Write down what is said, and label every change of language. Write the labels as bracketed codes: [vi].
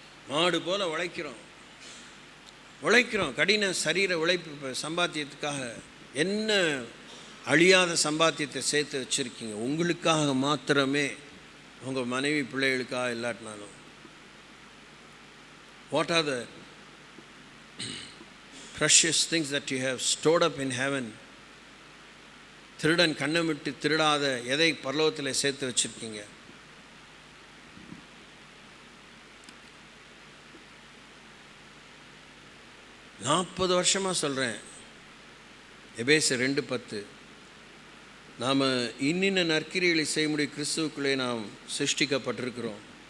[ta] மாடு போல் உழைக்கிறோம் கடின சரீர உழைப்பு சம்பாத்தியத்துக்காக. என்ன அழியாத சம்பாத்தியத்தை சேர்த்து வச்சுருக்கீங்க, உங்களுக்காக மாத்திரமே, உங்கள் மனைவி பிள்ளைகளுக்காக இல்லாட்டினாலும். [en] What are the precious things that you have stored up in heaven? [ta] திருடன் கண்ணமிட்டு திருடாத எதை பரலோகத்தில் சேர்த்து வச்சுருக்கீங்க? நாற்பது வருஷமாக சொல்கிறேன், எபேசியர் 2:10, நாம் இன்னின்ன நற்கிரிகளை செய்ய முடியும், கிறிஸ்துவுக்குள்ளே நாம் சிருஷ்டிக்கப்பட்டிருக்கிறோம்.